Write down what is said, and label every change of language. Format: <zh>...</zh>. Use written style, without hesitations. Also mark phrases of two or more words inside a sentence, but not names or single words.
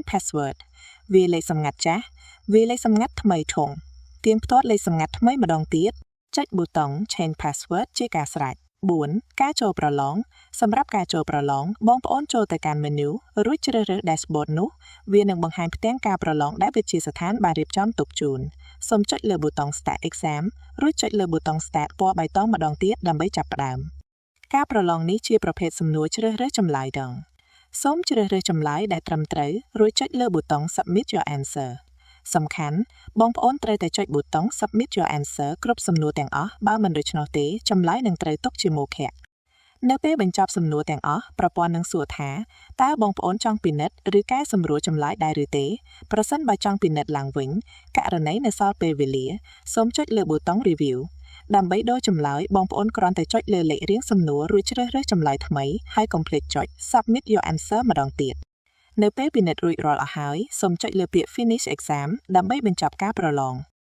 <km>password វាលេខសម្ងាត់ចាស់វាលេខសម្ងាត់ថ្មីធំទៀងផ្ទាត់លេខសម្ងាត់ថ្មីម្ដងទៀតចុចប៊ូតុង</km> <en>change password</en> <km>ជាការស្រេច4ការចូលប្រឡងសម្រាប់ការចូលប្រឡងបងប្អូនចូលទៅកាន់ menu រួចជ្រើសរើស dashboard នោះវានឹងបង្ហា ញផ្ទាំងការប្រឡងដែលវិទ្យាស្ថានបានរៀបចំទុកជូនសូមចុចលើប៊ូតុង</km> <en>start exam</en> <km>រួចចុចលើប៊ូតុង start ពណ៌បៃតងម្ដងទៀតដើម្បីចាប់ផ្ដើមការប្រឡងនេះជាប្រភេទ សំណួរជ្រើសរើសចម្លើយដងសូមជ្រើសរើសចម្លើយដែលត្រឹមត្រូវរួចចុចលើប៊ូតុង</km> <en>submit your answer</en> <km>សំខាន់បងប្អូនត្រូវតែចុចប៊ូតុង</km> <en>submit your answer</en> <km>គ្រប់សំណួរទាំងអស់បើមិនដូច្នោះទេចម្លើយនឹងត្រូវទុកជាមោឃៈនៅពេលបញ្ចប់សំណួរទាំងអស់ប្រព័ន្ធនឹងសួរថាតើបងប្អូនចង់ពិនិត្យឬកែសម្រួលចម្លើយដែរឬទេប្រសិនបើចង់ពិនិត្យឡើងវិញករណីនៅសល់ពេលវេលាសូមចុចលើប៊ូតុង review ដើម្បីដូរចម្លើយបងប្អូនគ្រាន់តែចុចលើលេខរៀងសំណួររួចជ្រើសរើសចម្លើយថ្មីហើយកុំភ្លេចចុច</km> <en>submit your answer</en> <km>ម្ដងទៀតនៅពេលពិនិត្យរួចរាល់អស់ហើយសូមចុចលើពាក្យ</km> <en>finish exam</en> <km>ដើម្បីបញ្ចប់ការប្រឡង</km>